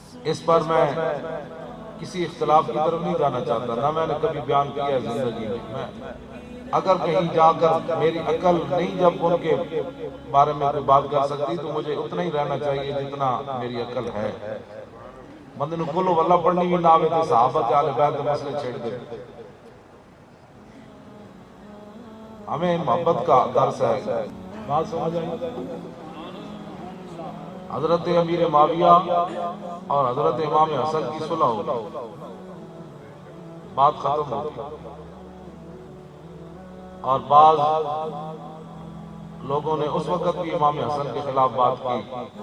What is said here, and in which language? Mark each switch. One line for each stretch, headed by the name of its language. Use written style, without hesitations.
Urdu: اس پر میں کسی اختلاف کی طرف نہیں جانا چاہتا, نہ میں نے کبھی بیان کیا ہے زندگی میں. اگر کہیں جا کر میری عقل نہیں جب ان کے بارے میں کوئی بات کر سکتی, تو مجھے اتنا ہی رہنا چاہیے جتنا میری عقل ہے.
Punjabi: بندے نو کلو واللہ پڑھنی بھی نہ آوے تے صحابہ تے اہل بیت دے مسئلے چھیڑ دے.
Urdu: ہمیں محبت کا درس ہے. بات سمجھ آئی؟ حضرت امیر معاویہ اور حضرت امام حسن کی صلح ہوگی, بات ختم ہوگی. اور بعض لوگوں نے اس وقت بھی امام حسن کے خلاف بات کی.